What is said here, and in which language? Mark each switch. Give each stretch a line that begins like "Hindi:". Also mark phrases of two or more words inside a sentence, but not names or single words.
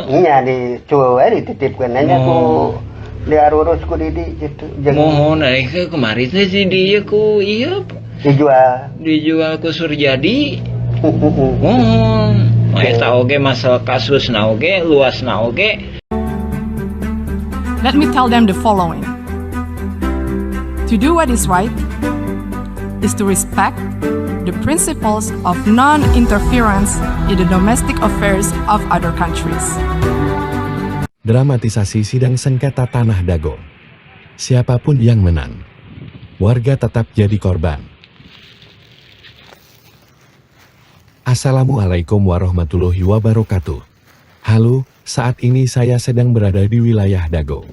Sundanese: Nya dicueul we dititipkeun nya ku diarurus ku Didi gitu. Mohon kemarin teh di dieu ku ieu dijual ku Surjadi. Mohon eta oge masalah kasusna oge, luasna oge.
English: Let me tell them the following. To do what is right is to respect the principles of non-interference in the domestic affairs of other countries.
Indonesian: Dramatisasi sidang sengketa tanah Dago. Siapapun yang menang, warga tetap jadi korban.
Arabic: السلام عليكم ورحمة الله وبركاته.
Indonesian: Halo, saat ini saya sedang berada di wilayah Dago.